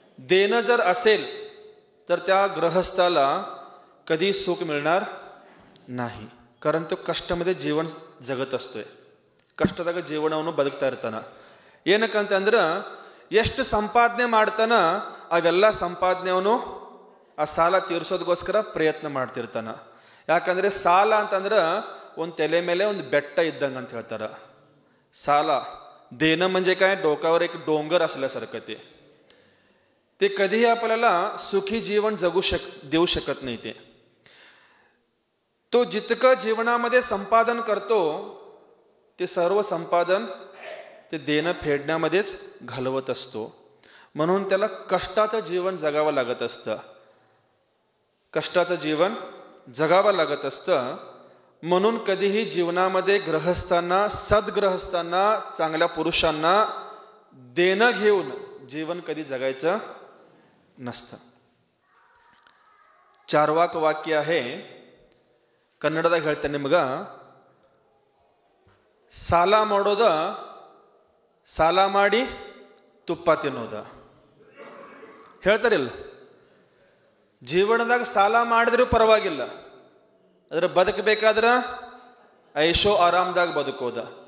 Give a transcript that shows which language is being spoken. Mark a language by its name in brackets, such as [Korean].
[Marathi] Then जर असेल तर त्या गृहस्थाला कधी सुख मिळणार नाही. कारण तो कष्टामध्ये जीवन जगत असतोय. [Kannada] ಕಷ್ಟದಾಗ ಜೀವನವನ್ನು ಬದುಕ್ತಾ ಇರ್ತಾನ. ಏನಕ್ಕಂತಂದ್ರೆ ಎಷ್ಟು ಸಂಪಾದನೆ ಮಾಡ್ತಾನ ಅವೆಲ್ಲ ಸಂಪಾದನೆ ಅವನು ಆ ಸಾಲ ತೀರ್ಸೋದಕ್ಕೋಸ್ಕರ ಪ್ರಯತ್ನ ಮಾಡ್ತಿರ್ತಾನ. ಯಾಕಂದ್ರೆ ಸಾಲ ಅಂತಂದ್ರೆ ಒಂದು तले ಮೇಲೆ ಒಂದು ಬೆಟ್ಟ ಇದ್ದಂಗೆ ಅಂತ ಹೇಳ್ತಾರ. [Marathi] साला देणं म्हणजे काय? डोक्यावर एक डोंगर असल्यासारखं ते कधीही आपल्याला सुखी जीवन देऊ शकत नाही. तो जितकं जीवनामध्ये संपादन करतो ते सर्व संपादन ते देणं फेडण्यामध्येच घालवत असतो. म्हणून त्याला कष्टाचं जीवन जगावं लागत असतं. कष्टाचं जीवन जगावं लागत असतं. म्हणून कधीही जीवनामध्ये गृहस्थांना, सद्गृहस्थांना, चांगल्या पुरुषांना देणं घेऊन जीवन कधी जगायचं नसतं. चारवाक वाक्य आहे, [Kannada] ಕನ್ನಡದಾಗ ಹೇಳ್ತೇನೆ ನಿಮಗ. ಸಾಲ ಮಾಡೋದ, ಸಾಲ ಮಾಡಿ ತುಪ್ಪ ತಿನ್ನೋದ. ಹೇಳ್ತಾರಿಲ್ಲ, ಜೀವನದಾಗ ಸಾಲ ಮಾಡಿದ್ರೂ ಪರವಾಗಿಲ್ಲ, ಅದ್ರ ಬದುಕಬೇಕಾದ್ರ ಐಶೋ ಆರಾಮದಾಗ ಬದುಕೋದ.